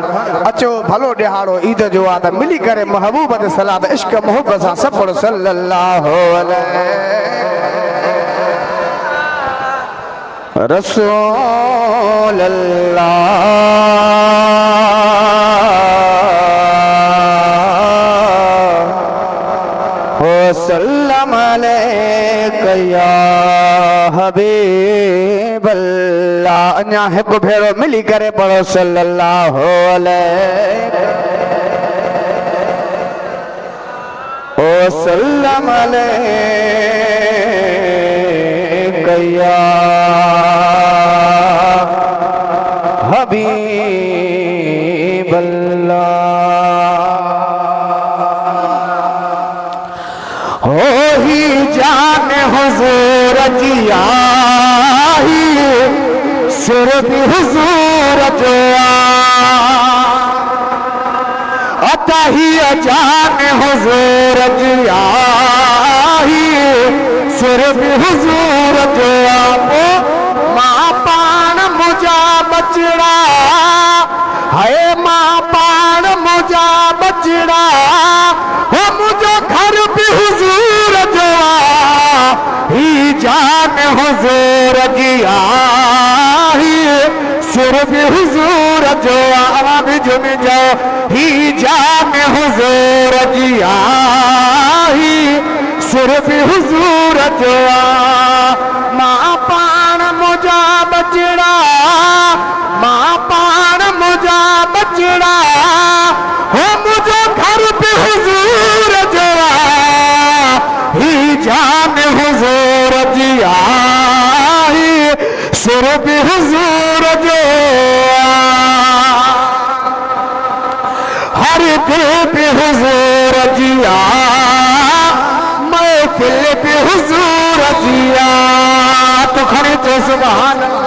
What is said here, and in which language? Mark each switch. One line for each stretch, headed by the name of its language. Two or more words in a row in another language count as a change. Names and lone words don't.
Sindhi: अचो भलो दिहाड़ो ईद जो आ त मिली करे महबूब दे सलात इश्क मोहब्बत सां सब पढ़ो
Arabic: صلى الله عليه رسول الله سلم عليك يا حبيب الله.
Sindhi: अञा हिकु भेरो मिली करे पढ़ो
Arabic: صلى الله عليه سلم عليك يا حبيب الله.
Sindhi: हो ही जान हुजूर जिया ही सिर भी हुजूर जो अता ही जान हुजूर जिया ही सिर भी हुजूर जो मां पान मुझा बचड़ा है मां पान मुझा बचड़ा हो मुझो घर भी हुजूर जो ही जान हुजूर जिया ही सिर भी हुजूर जो आवाज़ झुम जाओ ही जान हुजूर जिया ही सिर भी हुजूर जो मां पान मुझा बचड़ा मां पान मुझा बचड़ा हो मुझो घर पे हुजूर जो ही जान हुजूर जिया ही सिर भी हुजूर जो हर दिल पे हुजूर जिया महफिल पे हुजूर जिया तो खड़े तो सुभान